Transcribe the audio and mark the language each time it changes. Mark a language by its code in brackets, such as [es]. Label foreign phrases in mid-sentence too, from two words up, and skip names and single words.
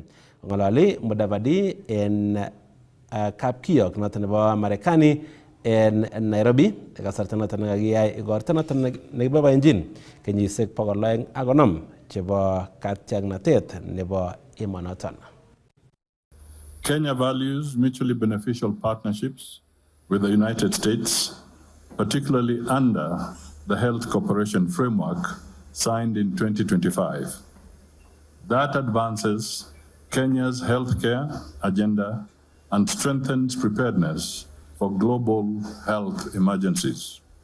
[kln] Ngololi Mudavadi en kapkiyok noton nebo Marekani en Nairobi kasarta noton nekakiyai igorta noton nekiboiboenjin kenyisiek 250 chebo katiaknatet nebo emonoton. [en] Kenya values mutually beneficial partnerships with the United States, particularly under the Health Cooperation Framework signed in 2025. That advances Kenya's healthcare agenda and strengthens preparedness for global health emergencies.